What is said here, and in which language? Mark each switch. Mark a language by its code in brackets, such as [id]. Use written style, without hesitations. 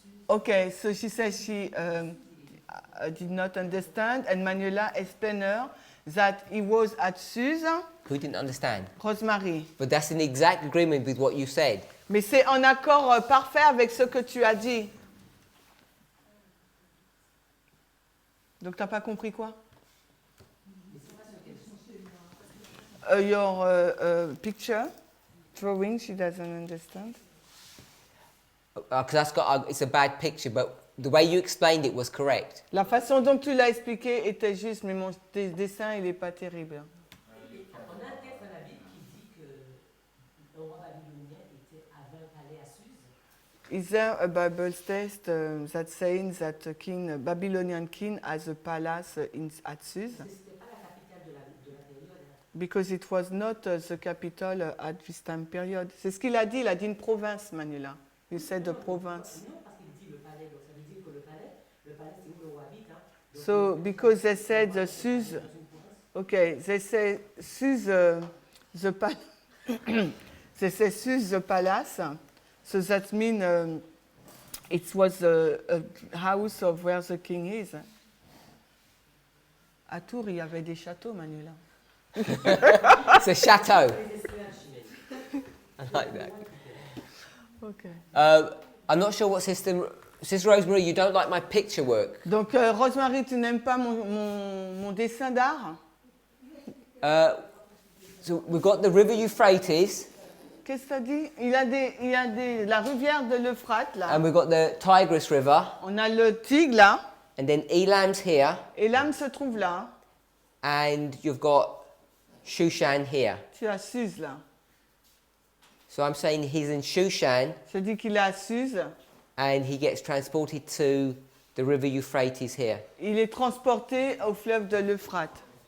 [en] Okay, so she says she did not understand, and Manuela explained her that he was at Suse, Who didn't understand? Rosemary. But that's in exact agreement with what you said. [fr] Mais c'est en accord parfait avec ce que tu as dit. Donc tu n'as pas compris quoi? [en] Your picture, drawing, she doesn't understand. Because it's a bad picture, but the way you explained it was correct. [fr] La façon dont tu l'as expliqué était juste, mais mon dessin, il n'est pas terrible. On a un texte dans la Bible qui dit que le roi babylonien était à 20 palais à Suse. [en] Is there a Bible text that saying that a king, a Babylonian king has a palace at Suse? [fr] C'était pas la capitale de la période. [en] Because it was not the capital at this time period. [fr] C'est ce qu'il a dit une province, Manuela. [en] You said the province. [fr] Non, parce qu'il dit le palais, donc ça veut dire que le palais c'est où le roi habite. Hein. Donc, [en] So, because they said the Suse, okay, they say Suse, they say Suse the palace, so that means it was a house of where the king is. [fr] À Tours, il y avait des châteaux, Manuela. [en] It's a chateau. I like that. Okay. I'm not sure what Sister Rosemary, you don't like my picture work. [fr] Donc, Rosemary, tu n'aimes pas mon dessin d'art? [en] So we've got the river Euphrates, [fr] Qu'est-ce que ça dit? Il y a la rivière de l'Euphrate, là. [en] and we've got the Tigris River, [fr] On a le Tigre, là. [en] and then Elam's here, [fr] Et l'âme se trouve là. [en] and you've got Shushan here. [fr] Tu as Suse, là. [en] So I'm saying he's in Shushan, [fr] Je dis qu'il est à Suse. [en] and he gets transported to the river Euphrates here. [fr] Il est transporté au fleuve de l'Euphrate.